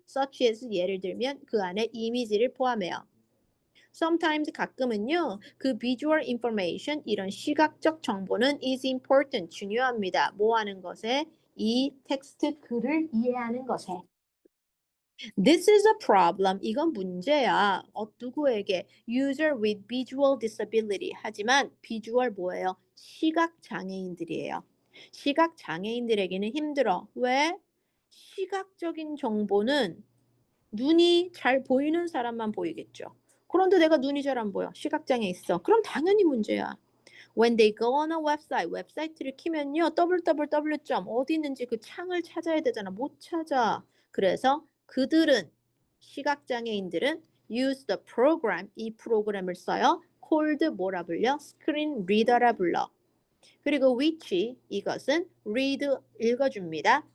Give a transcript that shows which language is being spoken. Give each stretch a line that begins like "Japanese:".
English: such as
Korean: 예를 들면 그 안에 이미지를 포함해요.
English: Sometimes
Korean: 가끔은요, 그
English: visual information,
Korean: 이런 시각적 정보는
English: is important,
Korean: 중요합니다. 뭐 하는 것에? 이 텍스트 글을 이해하는 것에.
English: This is a problem.
Korean: 이건 문제야. 누구에게?
English: User with visual disability.
Korean: 하지만 비주얼 뭐예요? 시각 장애인들이에요. 시각 장애인들에게는 힘들어. 왜? 시각적인 정보는 눈이 잘 보이는 사람만 보이겠죠. 그런데 내가 눈이 잘 안 보여. 시각장애 있어. 그럼 당연히 문제야.
English: When they go on a website,
Korean: 웹사이트를 키면요,
English: www.
Korean: 어디 있는지 그 창을 찾아야 되잖아. 못 찾아. 그래서 그들은, 시각장애인들은
English: use the program,
Korean: 이 프로그램을 써요. called 뭐라 불려?
English: screen reader라
Korean: 불러. 그리고 which 이것은 read 읽어줍니다.